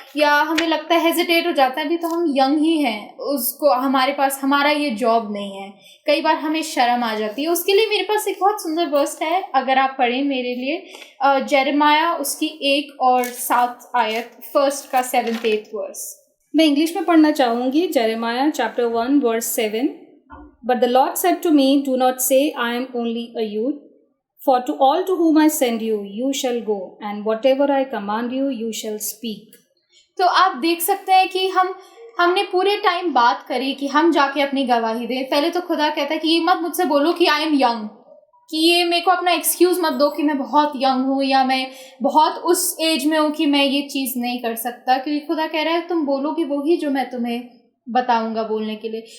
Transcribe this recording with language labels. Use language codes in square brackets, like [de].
[hi] या हमें लगता है, हेजिटेट हो जाता है, अभी तो हम यंग ही हैं, उसको हमारे पास हमारा ये जॉब नहीं है। कई बार हमें शर्म आ जाती है। उसके लिए मेरे पास एक बहुत सुंदर वर्स है, अगर आप पढ़ें मेरे लिए, जेरेमाया उसकी 1 और 7 आयत, 1 का 7th 8th वर्स। मैं इंग्लिश में पढ़ना चाहूँगी। Jeremiah chapter 1 verse 7। [en] But the Lord said to me, do not say I am only a youth, for to all to whom I send you, you shall go, and whatever I command you, you shall speak. [hi] तो आप देख सकते हैं कि हमने पूरे time बात करी कि हम जाके अपनी गवाही दें। पहले तो खुदा कहता है कि ये मत मुझसे बोलो कि [en] I am young, [hi] कि ये मेरे को अपना एक्सक्यूज़ मत दो कि मैं बहुत यंग हूँ या मैं बहुत उस एज में हूँ कि मैं ये चीज़ नहीं कर सकता, क्योंकि खुदा कह रहा है तुम बोलोगे वही जो मैं तुम्हें बताऊंगा बोलने के लिए।